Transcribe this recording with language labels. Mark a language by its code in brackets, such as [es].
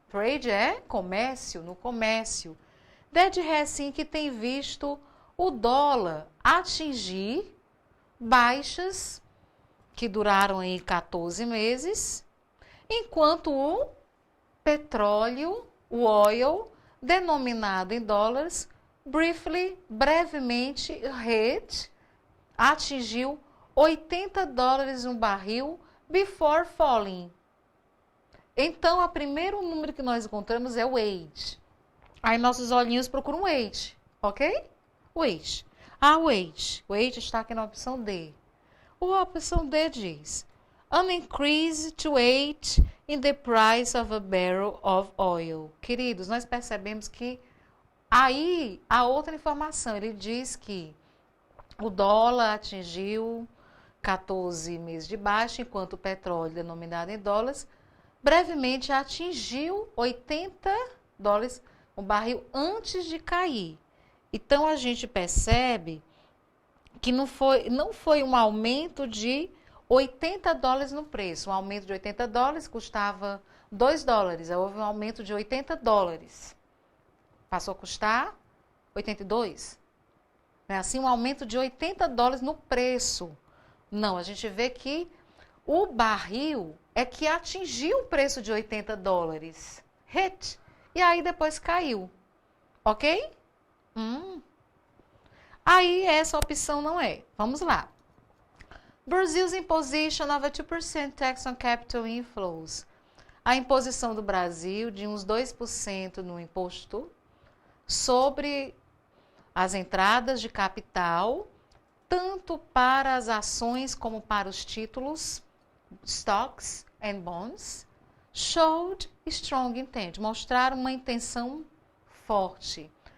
[pt] Trade é comércio, no comércio. That has sim que tem visto o dólar atingir baixas que duraram aí 14 meses, enquanto o petróleo, o oil, denominado em dólares, brevemente, atingiu $80 um barril [en] before falling. [pt] Então, o primeiro número que nós encontramos é o wage. Aí nossos olhinhos procuram wage, ok? Wage. Wage. Wage está aqui na opção D. A opção D diz: [en] an increase to 8 in the price of a barrel of oil. [pt] Queridos, nós percebemos que aí a outra informação, ele diz que o dólar atingiu 14 meses de baixa, enquanto o petróleo, denominado em dólares, brevemente atingiu $80 um barril antes de cair. Então, a gente percebe que não foi um aumento de $80 no preço. Um aumento de $80 custava $2. Houve um aumento de $80. Passou a custar 82. Não é assim? Um aumento de $80 no preço. Não, a gente vê que o barril é que atingiu o preço de $80. Hit. E aí depois caiu. Ok? Aí essa opção não é. Vamos lá. [en] Brazil's imposition of a 2% tax on capital inflows. [pt] A imposição do Brasil de uns 2% no imposto sobre as entradas de capital, tanto para as ações como para os títulos, [en] stocks and bonds, showed strong intent, [pt] mostraram uma intenção forte.